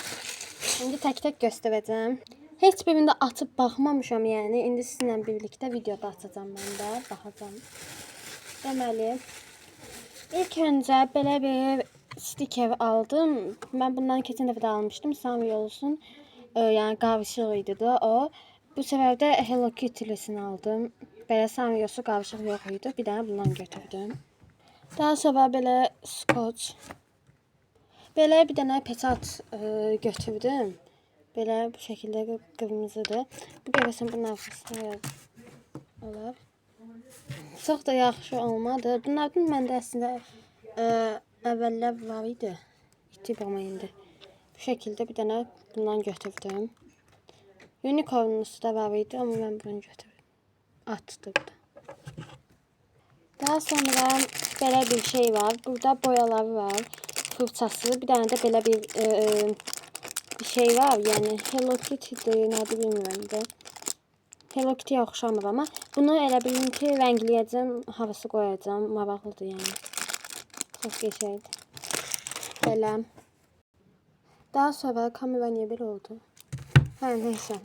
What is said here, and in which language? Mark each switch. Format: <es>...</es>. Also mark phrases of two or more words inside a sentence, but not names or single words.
<tr>Şimdi tek tek göstereceğim. Hiç birinde atıp bakmamışam yani.</tr> <az>İndi sizinle birlikte videoda atacağım ben de.</az> <tr>Bakacağım.</tr> <az>Deməli, ilk önce belə bir sticker aldım.</az> <tr>Ben bundan keçən dəfə də almıştım.</tr> <az>Sami olsun. Yani qavışıq idi da o.</az> <tr>Bu sefer de Hello Kitty'lisini aldım.</tr> <az>Belə Samyos'u qavışıq yox idi. Bir dənə bundan götürdüm. Daha sonra belə scotch. Belə bir dənə peçat götürdüm. Belə bu şəkildə qırmızıdır. Bu görəsən bunun arxasında olar. Çox da yaxşı olmadı. Bunlardan məndə əslində əvvəllər var idi. İtib amma indi. Bu şəkildə bir dənə bundan götürdüm. Unicornlusu da var idi amma mən bunu götürdüm. Atdım da. Daha sonra belə bir şey var. Burada boyaları var. Fırçası.</az> <tr>Bir tane de</tr> <az>belə bir şey var. Yani Hello Kitty'dir. Nədir bilmirəm də. Hello Kitty'yə oxşamır ama. Bunu elə bilin ki rəngləyəcəm. Havası qoyacağım. Maraqlıdır yəni. Çox qəşəngdir. Belə. Daha sonra kamera niyə belə oldu? Hə, neysə.</az>